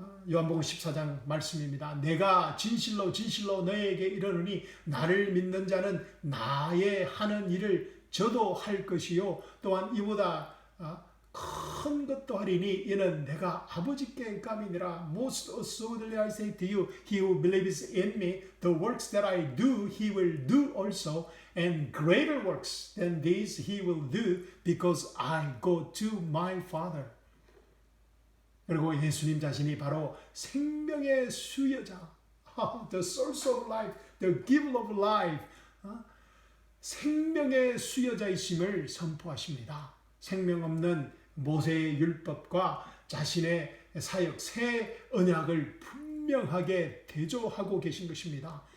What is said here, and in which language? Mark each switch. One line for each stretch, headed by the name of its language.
Korean: 요한복음 14장 말씀입니다. 내가 진실로 진실로 너희에게 이르노니 나를 믿는 자는 나의 하는 일을 저도 할 것이요 또한 이보다 큰 것도 하리니 이는 내가 아버지께 감이니라.
English: Most assuredly I say to you, he who believes in me, the works that I do, he will do also, and greater works than these he will do, because I go to my Father.
Korean: 그리고 예수님 자신이 바로 생명의 수여자,
English: the source of life,
Korean: the giver of life, 생명의 수여자이심을 선포하십니다. 생명 없는 모세의 율법과 자신의 사역 새 언약을 분명하게 대조하고 계신 것입니다.